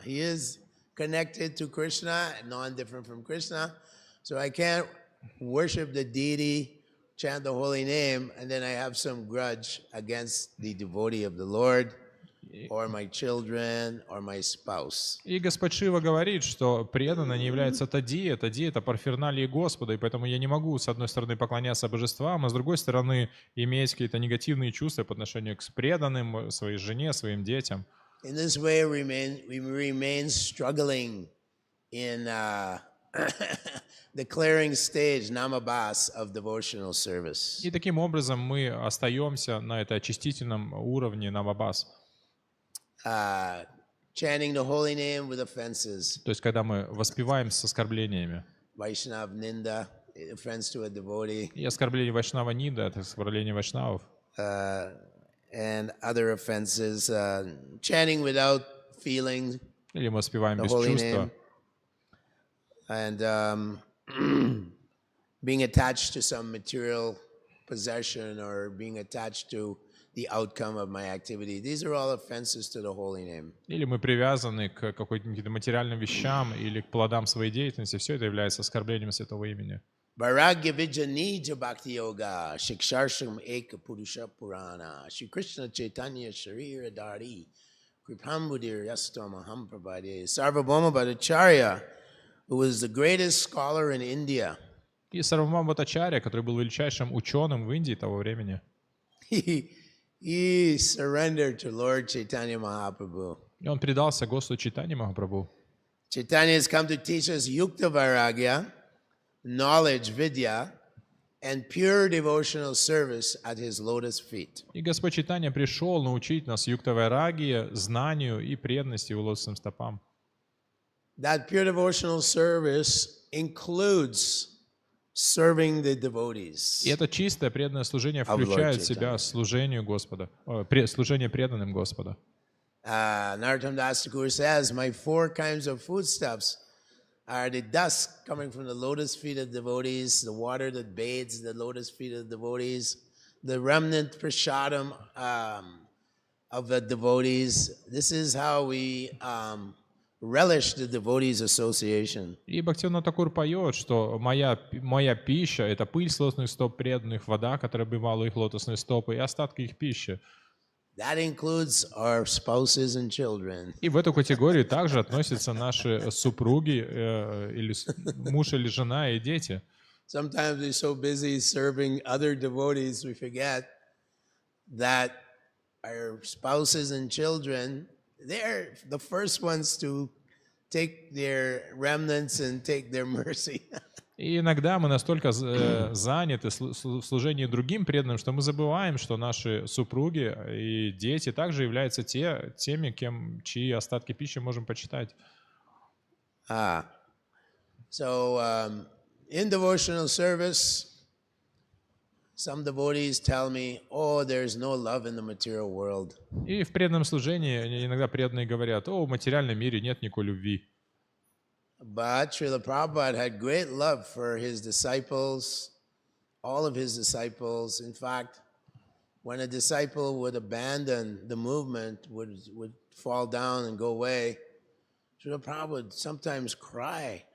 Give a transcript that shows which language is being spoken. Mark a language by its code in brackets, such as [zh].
[en] He is connected to Krishna, non-different from Krishna. So I can't worship the deity, chant the holy name, and then I have some grudge against the devotee of the Lord, or my children, or my spouse. [ru] И Господь Шива говорит, что преданный не является Тадди, Тадди — это парферналии Господа, и поэтому я не могу, с одной стороны, поклоняться божествам, а с другой стороны, иметь какие-то негативные чувства по отношению к преданным, своей жене, своим детям. [en] In this way, we remain struggling in the clearing stage, namabas, of devotional service. [ru] И таким образом мы остаемся на этой очистительном уровне намабас. [en] Chanting the holy name with offenses. [ru] То есть, когда мы воспеваем с оскорблениями. [en] Vaishnav Ninda, offense to a devotee. [ru] И оскорбление Вайшнава Нида — это оскорбление вайшнавов. [en] And other offenses, chanting without feeling. [ru] Или мы воспеваем без чувства. [en] And being attached to some material possession or being attached to the outcome of my activity. These are all offenses to the holy name. [ru] Или мы привязаны к каким-то материальным вещам или к плодам своей деятельности. Все это является оскорблением святого имени. [sa] Vairagya Vijanija Bhakti Yoga, Shiksharsham Eka Purusha Purana, Shri Krishna Chaitanya Sharira Dari, Kripanidhi Yastamaham Prabhade, Sarvabhauma Bhattacharya, [en] who was the greatest scholar in India. [ru] И Сарвабхаума Бхаттачарья, который был величайшим ученым в Индии того времени, [en] he surrendered to Lord Chaitanya Mahaprabhu. [ru] и он предался Господу Чайтанье Махапрабху. [en] Chaitanya has come to teach us yukta vairagya, knowledge, vidya, and pure devotional service at his lotus feet. [ru] И Господь Чайтанья пришел научить нас юкта-вайрагье, знанию и преданности его лотосным стопам. [en] That pure devotional service includes serving the devotees. [ru] И это чистое преданное служение включает в себя служение Господа, служение преданным Господа. [en] Narottam Das Thakur says, my 4 kinds of foodstuffs are the dust coming from the lotus feet of devotees, the water that bathes the lotus feet of devotees, the remnant prasadam of the devotees. This is how we relish the devotees' association. [ru] И Бхактивinoda Thakур поет, что моя пища — это пыль с лотосных стоп преданных, вода, которая обмывала их лотосные стопы, и остатки их пищи. [en] That includes our spouses and children. [ru] И в эту категорию также относятся наши супруги, или муж или жена и дети. [en] Sometimes we're so busy serving other devotees, we forget that our spouses and children, they're the first ones to take their remnants and take their mercy. [ru] И иногда мы настолько заняты в служении другим преданным, что мы забываем, что наши супруги и дети также являются теми, чьи остатки пищи можем почитать. [en] So in devotional service, some devotees tell me, oh, there's no love in the material world. [ru] И в преданном служении иногда преданные говорят: о, в материальном мире нет никакой любви. [en] But Srila Prabhupada had great love for his disciples, all of his disciples. In fact, when a disciple would abandon the movement, would fall down and go away, Srila Prabhupada would sometimes cry.